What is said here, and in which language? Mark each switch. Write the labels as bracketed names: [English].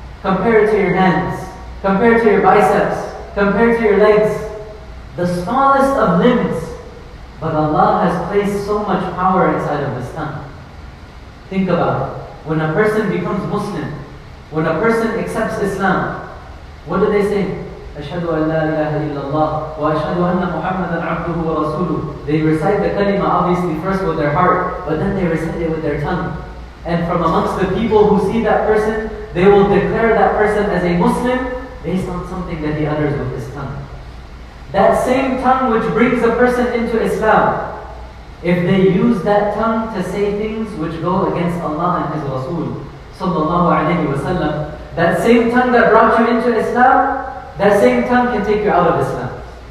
[English] Compared to your hands, compared to your biceps, compared to your legs. The smallest of limbs. But Allah has placed so much power inside of this tongue. Think about it. When a person becomes Muslim, when a person accepts Islam, what do they say? [Arabic] أشهد أن لا إله إلا الله وأشهد أن محمدا عبده ورسوله. [English] They recite the kalima obviously first with their heart, but then they recite it with their tongue. And from amongst the people who see that person, they will declare that person as a Muslim based on something that he utters with his tongue. That same tongue which brings a person into Islam, if they use that tongue to say things which go against Allah and His Rasul sallallahu alayhi wa sallam, that same tongue that brought you into Islam, that same tongue can take you out of Islam.